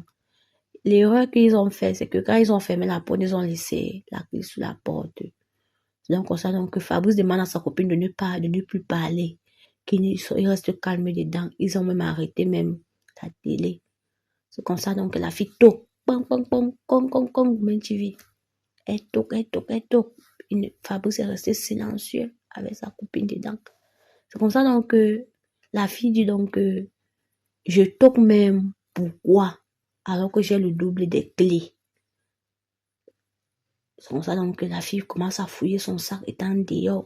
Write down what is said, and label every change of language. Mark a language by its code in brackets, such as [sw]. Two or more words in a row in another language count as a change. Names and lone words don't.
[fr] L'erreur qu'ils ont fait, c'est que quand ils ont fermé la porte, ils ont laissé la clé sous la porte. C'est donc comme ça donc que Fabrice demande à sa copine de ne plus parler, qu'ils restent calmes dedans. Ils ont même arrêté même la télé. C'est comme ça donc que la fille toque. Pong, pong, pong, kong, kong, kong, même TV. Elle toque. Fabrice est resté silencieux avec sa copine dedans. C'est comme ça donc que la fille dit donc que je toque même. Pourquoi? Alors que j'ai le double des clés. C'est comme ça donc que la fille commence à fouiller son sac étant dehors.